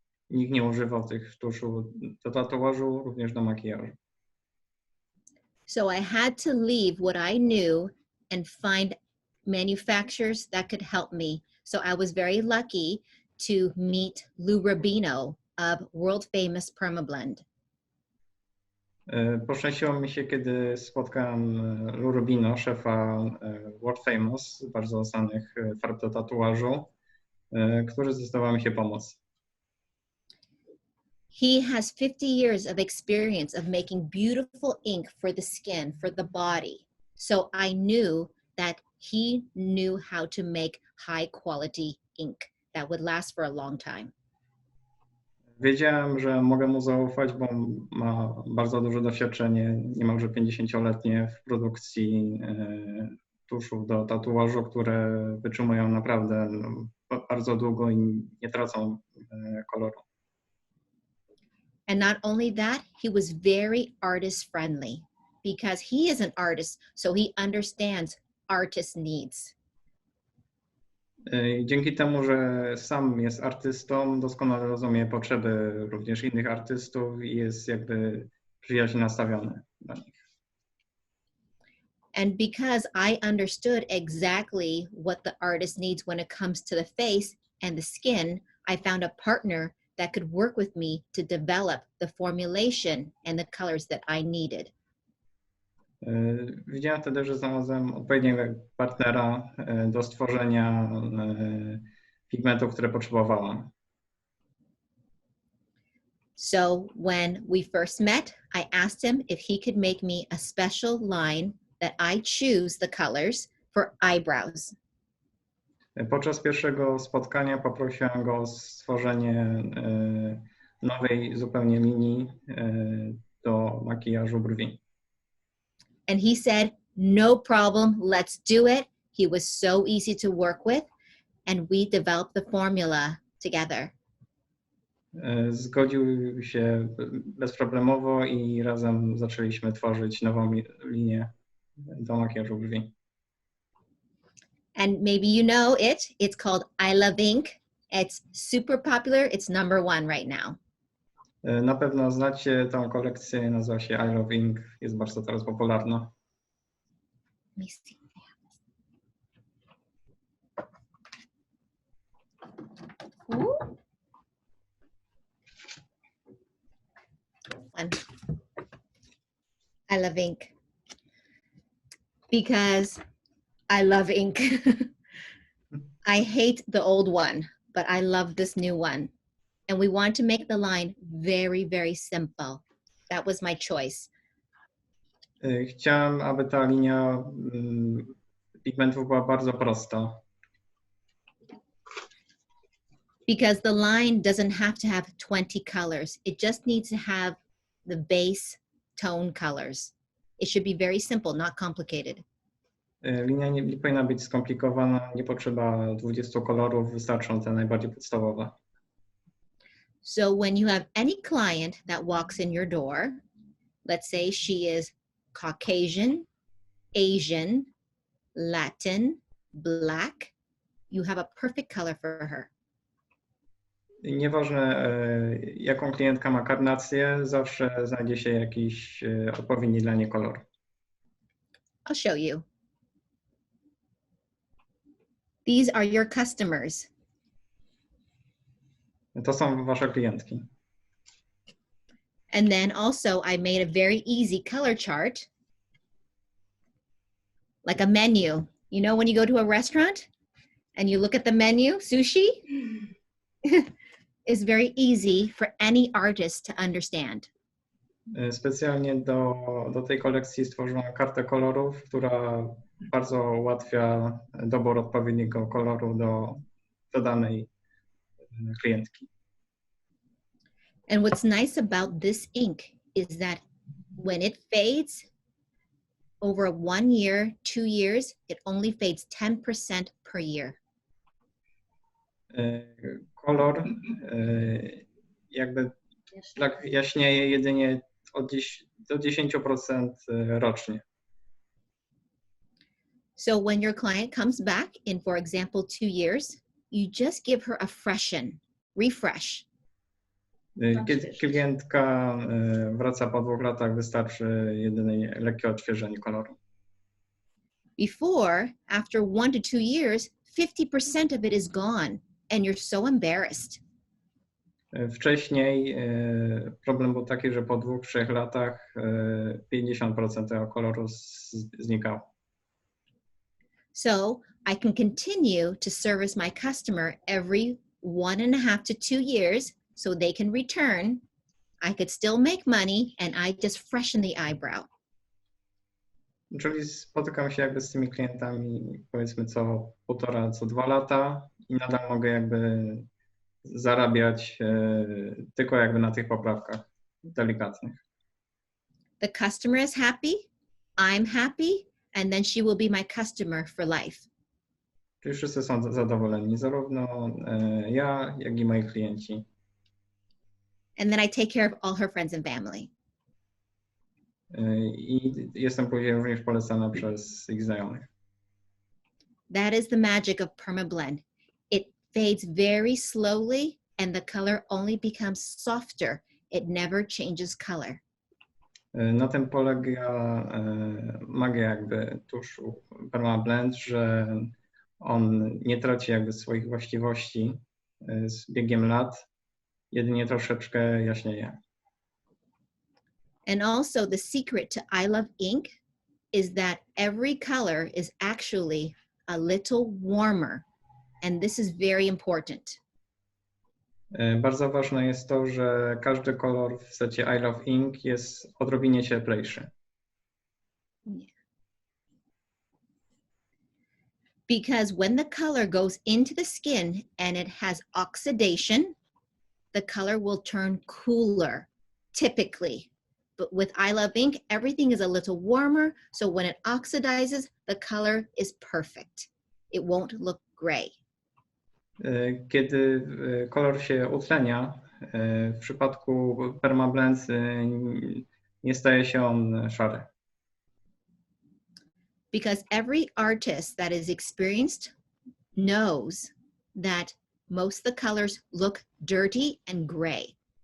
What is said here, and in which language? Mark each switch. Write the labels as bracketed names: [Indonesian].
[Polish] Nikt nie używał tych tuszu do tatuażu, również do makijażu. [English] So I had to leave what I knew and find manufacturers that could help me. So I was very lucky to meet Lou Rubino of world famous Permablend. [Polish] Poszczęściło mi się, kiedy spotkałem Lou Rubino, szefa World Famous, bardzo znanych farb do tatuażu, który zdecydował mi się pomóc. [English] He has 50 years of experience of making beautiful ink for the skin, for the body. So I knew that he knew how to make high quality ink that would last for a long time. [Polish] Wiedziałem, że mogę mu zaufać, bo ma bardzo duże doświadczenie, niemalże 50-letnie w produkcji tuszów do tatuażu, które wytrzymują naprawdę bardzo długo i nie tracą koloru. [English] And not only that, he was very artist friendly because he is an artist, so he understands artist needs. [Polish] Dzięki temu, że sam jest artystą, doskonale rozumie potrzeby również innych artystów i jest jakby przyjaźnie nastawiony do nich. [English] And because I understood exactly what the artist needs when it comes to the face and the skin, I found a partner that could work with me to develop the formulation and the colors that I needed. [Polish] Widziałem wtedy, że znalazłem odpowiedniego partnera do stworzenia pigmentów, które potrzebowałam. [English] So when we first met, I asked him if he could make me a special line that I choose the colors for eyebrows. [Polish] Podczas pierwszego spotkania poprosiłem go o stworzenie nowej zupełnie linii do makijażu brwi. [English] And he said, no problem, let's do it. He was so easy to work with, and we developed the formula together. [Polish] Zgodził się bezproblemowo i razem zaczęliśmy tworzyć nową linię do makijażu brwi. [English] And maybe you know it, it's called I Love Ink. It's super popular, it's #1 right now. [Polish] Na pewno znacie tą kolekcję, nazywa się I Love Ink, jest bardzo teraz popularna. [English] Let me see. Ooh. Fun. I love ink because I love ink. I hate the old one, but I love this new one. And we want to make the line very, very simple. That was my choice. [Polish] Chciałem, aby ta linia pigmentów była bardzo prosta. [English] Because the line doesn't have to have 20 colors. It just needs to have the base tone colors. It should be very simple, not complicated. [Polish] Linia nie powinna być skomplikowana, nie potrzeba 20 kolorów, wystarczą te najbardziej podstawowe. [English] So when you have any client that walks in your door, let's say she is Caucasian, Asian, Latin, Black, you have a perfect color for her. [Polish] Nieważne, jaką klientka ma karnację, zawsze znajdzie się jakiś odpowiedni dla niej kolor. [English] I'll show you. These are your customers. [Polish] To są wasze klientki. [English] And then also I made a very easy color chart, like a menu. You know when you go to a restaurant and you look at the menu, sushi? Is very easy for any artist to understand. [Polish] Specjalnie do tej kolekcji stworzono kartę kolorów, która bardzo ułatwia dobór odpowiedniego koloru do danej klientki. [English] And what's nice about this ink is that when it fades over 1 year, 2 years, it only fades 10% per year. [Polish] Kolor jakby tak jaśnieje jedynie do 10% rocznie. [English] So when your client comes back in, for example, 2 years, you just give her a refresh. [Polish] Kiedy klientka wraca po 2 latach, wystarczy jedynie lekkie odświeżenie koloru. [English] Before, after 1 to 2 years, 50% of it is gone and you're so embarrassed. [Polish] Wcześniej problem był taki, że po 2-3 latach 50% tego koloru znikało. [English] So I can continue to service my customer every 1.5 to 2 years so they can return. I could still make money and I just freshen the eyebrow. [Polish] Czyli spotykam się jakby z tymi klientami powiedzmy co 1,5, co 2 lata i nadal mogę jakby zarabiać tylko jakby na tych poprawkach delikatnych. [English] The customer is happy, I'm happy, and then she will be my customer for life. [Polish] Czyli wszyscy są zadowoleni, zarówno ja, jak i moi klienci. [English] And then I take care of all her friends and family. [Polish] I jestem później również polecana przez ich znajomych. [English] That is the magic of PermaBlend. It fades very slowly and the color only becomes softer. It never changes color. [Polish] Na tym polega magia jakby tuszu PermaBlend, że on nie traci jakby swoich właściwości z biegiem lat, jedynie troszeczkę jaśnieje. [English] And also the secret to I Love Ink is that every color is actually a little warmer. And this is very important. [Polish] Bardzo ważne jest to, że każdy kolor w secie I Love Ink jest odrobinie cieplejszy. [English] Because when the color goes into the skin and it has oxidation, the color will turn cooler, typically. But with I Love Ink, everything is a little warmer, so when it oxidizes, the color is perfect. It won't look gray. [Polish] Kiedy kolor się utlenia, w przypadku PermaBlend nie staje się on szary. [English] Because every artist that is experienced knows that most of the colors look dirty and gray.